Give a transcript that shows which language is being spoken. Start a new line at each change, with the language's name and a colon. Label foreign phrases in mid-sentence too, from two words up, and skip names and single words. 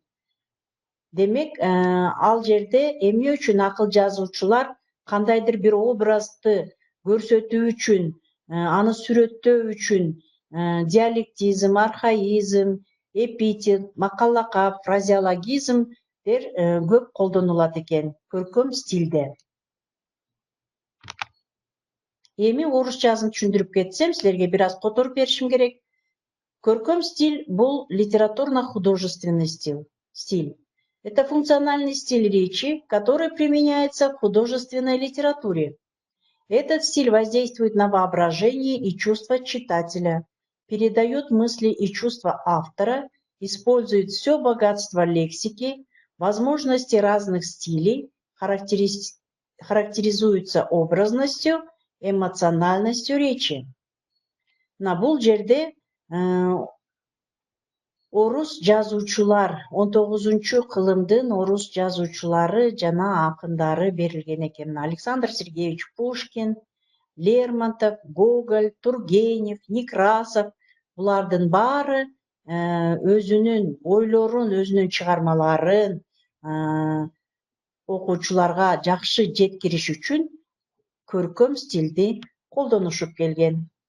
Kyrgyz: Демек, ал жерде эмне үчүн акыл жазуучулар кандайдыр бир образды көрсөтүү үчүн, аны сүрөттөө үчүн диалектизм, архаизм, эпитет, макал-лакап, фразеологизмдер көп колдонулат экен көркөм стилде. Эми орусчасын түшүндүрүп кетсем, силерге бир аз которуп беришим керек. Көркөм стиль – бул
Russian: литературно-художественный стиль. Это функциональный стиль речи, который применяется в художественной литературе. Этот стиль воздействует на воображение и чувства читателя, передает мысли и чувства автора, использует все богатство лексики, возможности разных стилей, характеризуется образностью, эмоциональностью речи.
Kyrgyz: На бул жерде орус жазуучулар 19-кылымдын орус жазуучулары жана акындары берилген экен. Александр Сергеевич Пушкин, Лермонтов, Гоголь, Тургенев, Некрасов булардын баары өзүнүн ойлорун, өзүнүн чыгармаларын окуучуларга жакшы жеткириш үчүн көркөм стилди колдонушуп келген.